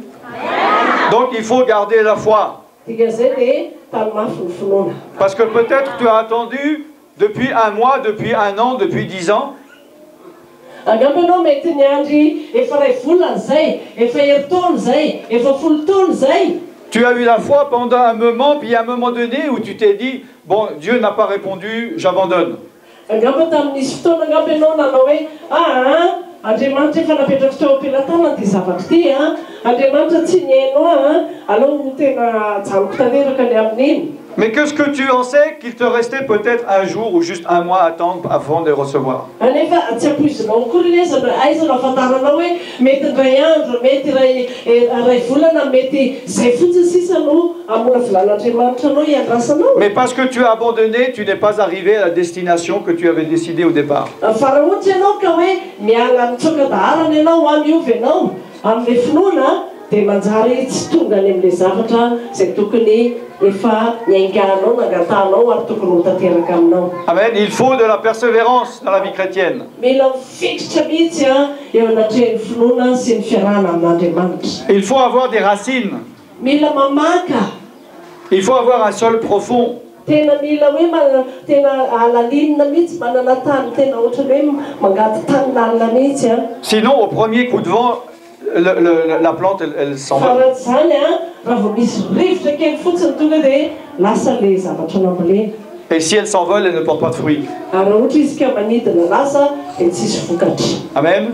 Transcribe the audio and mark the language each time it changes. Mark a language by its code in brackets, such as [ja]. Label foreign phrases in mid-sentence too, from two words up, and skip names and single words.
[fr] Donc il faut garder la foi. Parce que peut-être tu as attendu depuis 1 mois, depuis 1 an, depuis 10 ans. Tu as eu la foi pendant un moment, puis à un moment donné où tu t'es dit, bon, Dieu n'a pas répondu, j'abandonne. [mg] Andriamanitra efa napetraka tao am-pelatana ty zavatra ty Andriamanitra tsy nihaino aleo no tena janoko tanteraka ny amin'iny. [fr] Mais qu'est-ce que tu en sais qu'il te restait peut-être un jour ou juste un mois à attendre avant de recevoir? [mg] Anefa tsy ampoizinao akory lesana aizana afantaranao hoe mety ndray andro mety ray volana mety zay fotsiny sisa no amona volan'Andriamanitra anao hiandrasanao. [fr] Mais parce que tu as abandonné, tu n'es pas arrivé à la destination que tu avais décidé au départ. [mg] Fa raha ohatra ianao ka hoe miala mitsoka daharana ianao amiovy ianao amin'ilay finoana dia manjary tsy tonga any amin'ilay zavatra zay tokony efa niainganao nangatanao ary tokony ho tanteraka aminao. Amen. [fr] Il faut de la persévérance dans la vie chrétienne. [mg] Mila mifikitra mihitsy eo anatrehan'ny finoana sy ny fiarahana amin'Andriamanitra. [fr] Il faut avoir des racines. [mg] Mila mamaka. [fr] Il faut avoir un sol profond. [mg] Tena mila hoe tena alalinina mihitsy manana tany tena ohatrany hoe mangady tany lalina mihitsy. [fr] Sinon, au premier coup de vent, la plante, elle s'en va. Et si elle s'envole, elle ne porte pas de fruits. Amen.